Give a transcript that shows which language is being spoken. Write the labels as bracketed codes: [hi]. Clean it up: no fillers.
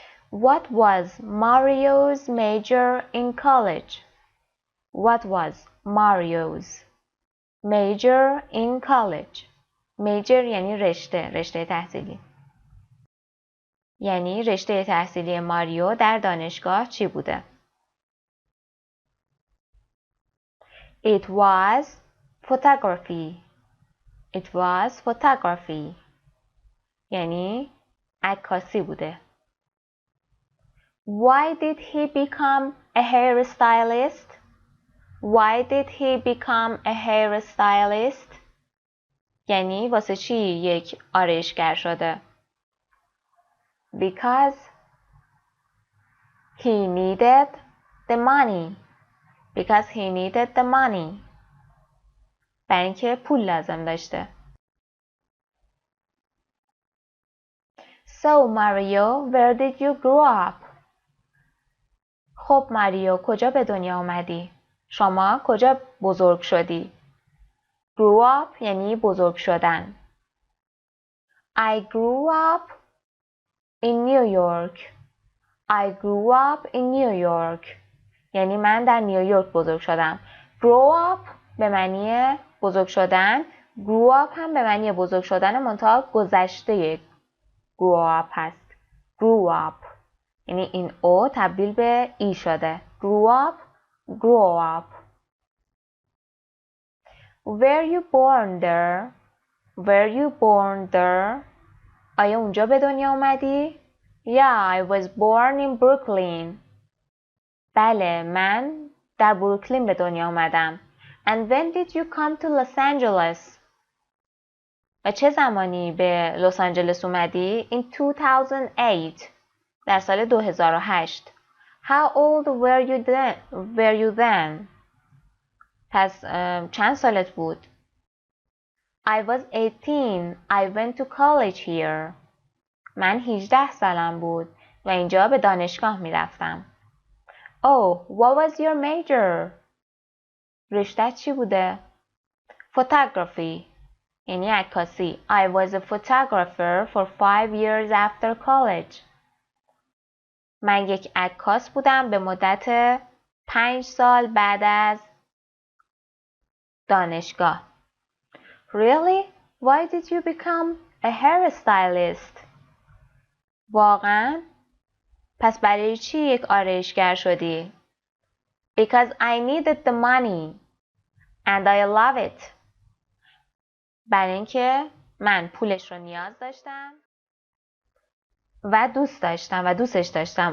[en] What was Mario's major in college? What was Mario's major in college? [fa] Major یعنی رشته تحصیلی. یعنی رشته تحصیلی ماریو در دانشگاه چی بوده؟ [en] It was photography. It was photography. [fa] یعنی عکاسی بوده. [en] Why did he become a hairstylist? Why did he become a hairstylist? [fa] یعنی واسه چی یک آرایشگر شده؟ [en] Because he needed the money. Because he needed the money. [fa] برای اینکه پول لازم داشته. [en] So Mario, where did you grow up? [fa] خب ماریو، کجا به دنیا آمدی؟ شما کجا بزرگ شدی؟ Grew up یعنی بزرگ شدن. [en] I grew up in New York. I grew up in New York. [fa] یعنی من در نیویورک بزرگ شدم. Grow up به معنی بزرگ شدن. Grew up هم به معنی بزرگ شدن منتها گذشته grow up هست. Grew up یعنی این او تبدیل به ای شده. [en] Grew up, grow up. Were you born there? Were you born there? [fa] آیا اونجا به دنیا اومدی؟ [en] Yeah, I was born in Brooklyn. [fa] بله، من در بروکلین به دنیا اومدم. [en] And when did you come to Los Angeles? [fa] و چه زمانی به لس آنجلس اومدی؟ [en] In 2008. [fa] در سال 2008. [en] How old were you then? [fa] پس چند سالت بود؟ [en] I was 18. I went to college here. [fa] من 18 سالم بود و اینجا به دانشگاه می رفتم. [en] Oh, what was your major? [fa] رشته‌ت چی بوده؟ [en] Photography. [fa] یعنی عکاسی. [en] I was a photographer for 5 years after college. [fa] من یک عکاس بودم به مدت 5 سال بعد از دانشگاه. [en] Really? Why did you become a hairstylist? [fa] واقعاً؟ پس برای چی یک آرایشگر شدی؟ [en] Because I needed the money and I love it. [fa] برای اینکه من پولش رو نیاز داشتم و دوستش داشتم.